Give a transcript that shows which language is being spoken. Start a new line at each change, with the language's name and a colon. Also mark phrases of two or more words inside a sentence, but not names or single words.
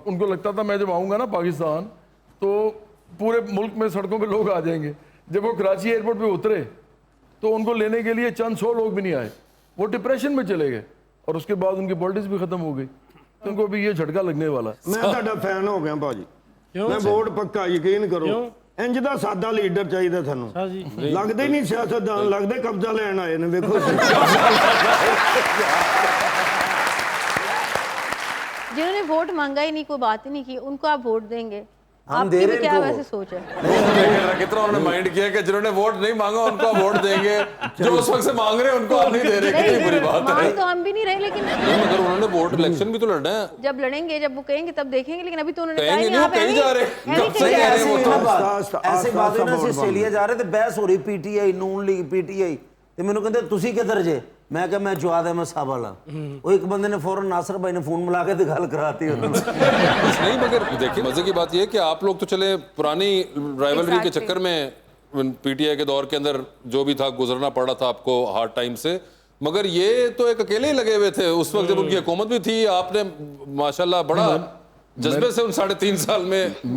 Urdu: ان کو لگتا تھا میں جب آؤں گا نا پاکستان تو پورے ملک میں سڑکوں پہ لوگ آ جائیں گے. جب وہ کراچی ایئرپورٹ پہ اترے تو ان کو لینے کے لیے چند 100 لوگ بھی نہیں آئے. وہ ڈپریشن میں چلے گئے, اور اس کے بعد ان کی پالیٹکس بھی ختم ہو گئی. ان کو بھی یہ جھٹکا لگنے والا ہے.
Punjabi: میں تہاڈا فین ہو گیا ਭਾਜੀ. ਮੈਂ ਵੋਟ ਪੱਕਾ ਯਕੀਨ ਕਰੋ. ਇੰਜ ਦਾ ਸਾਦਾ ਲੀਡਰ ਚਾਹੀਦਾ ਤੁਹਾਨੂੰ. ਲੱਗਦੇ ਹੀ ਨਹੀਂ ਸਿਆਸਤਦਾਨ, ਲੱਗਦੇ ਕਬਜ਼ਾ ਲੈਣ ਆਏ ਨੇ. ਵੇਖੋ
Urdu: جنہوں نے ووٹ مانگا ہی نہیں, کوئی بات ہی نہیں کی, ان کو آپ ووٹ دیں گے. آپ کی بھی کیا ویسے سوچ ہے؟ کتنا انہوں نے مائنڈ کیا کہ جنہوں نے ووٹ نہیں مانگا ان کو ووٹ دیں گے, جو اس وقت سے مانگ رہے ہیں ان کو آپ نہیں دے رہے. کتنی بری بات ہے. مانگ تو ہم بھی نہیں رہے, لیکن مگر انہوں نے ووٹ الیکشن بھی تو لڑنا ہے. جب لڑیں گے, جب وہ کہیں گے تب دیکھیں گے. لیکن ابھی تو انہوں نے کہیں گے نہیں, وہ کہیں جا رہے ہیں, کب سے کہہ رہے ہیں وہ تو. ایسے بات ہے نا, آسٹریلیا جا رہے تھے, بحث ہو رہی پی ٹی آئی نون لیگ پی ٹی آئی,
Punjabi: ਤੇ ਮੈਨੂੰ ਕਹਿੰਦੇ ਤੁਸੀਂ ਕਿੱਧਰ ਜੇ? ਮੈਂ ਕਿਹਾ ਮੈਂ ਜਵਾਦ ਅਹਿਮਦ ਸਾਹਿਬ ਵਾਲਾ. ਉਹ ਇੱਕ ਬੰਦੇ ਨੇ ਫੌਰਨ ਨਾਸਰ ਭਾਈ ਨੇ ਫੋਨ ਮਿਲਾ ਕੇ ਤੇ ਗੱਲ ਕਰਾਤੀ ਉਹਨਾਂ ਨੂੰ.
Urdu: نہیں مگر دیکھیں مزے کی بات یہ ہے کہ آپ لوگ تو چلے پرانی رائیولری کے چکر میں پی ٹی آئی کے دور کے اندر جو بھی تھا گزرنا پڑ رہا تھا آپ کو
English: hard time
Urdu: سے, مگر یہ تو ایک اکیلے ہی لگے ہوئے تھے اس وقت جب ان کی حکومت بھی تھی. آپ نے ماشاءاللہ بڑا جذبے سے ان 3.5 سال میں